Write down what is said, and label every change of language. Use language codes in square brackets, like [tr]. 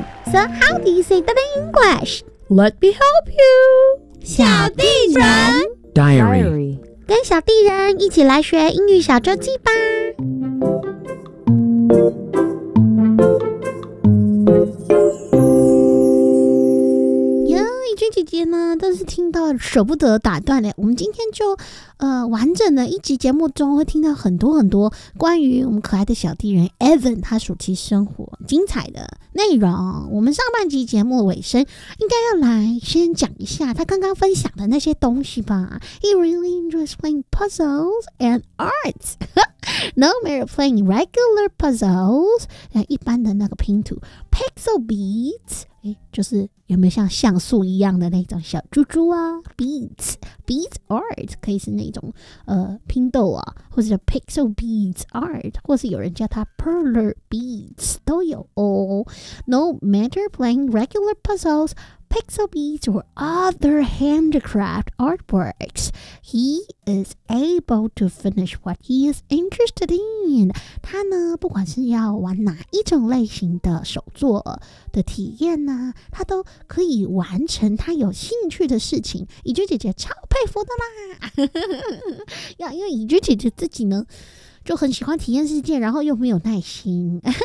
[en] So how do you say that in English? Let me help you. [zh] 小地人 [en] Diary， [zh] 跟小地人一起来学英语小周记吧。姐姐呢，真是听到舍不得打断嘞。我们今天就完整的一集节目中会听到很多很多关于我们可爱的小地人 Evan 他暑期生活精彩的内容。我们上半集节目尾声应该要来先讲一下他刚刚分享的那些东西吧。 [en] He really enjoys playing puzzles and arts. No matter playing regular puzzles, [zh] 一般的那个拼图 pixel beads，就是有没有像像素一样的那种小珠珠啊 beads art 可以是那种拼豆啊，或者叫 pixel beads art， 或是有人叫它 perler beads 都有哦。 [en] No matter playing regular puzzles, pixel beads or other handcraft artworks, he is able to finish what he is interested in. [zh] 他呢不管是要玩哪一种类型的手作的体验呢，他都可以完成他有兴趣的事情，以君姐姐超佩服的啦。因为以君姐姐自己呢就很喜欢体验世界，然后又没有耐心。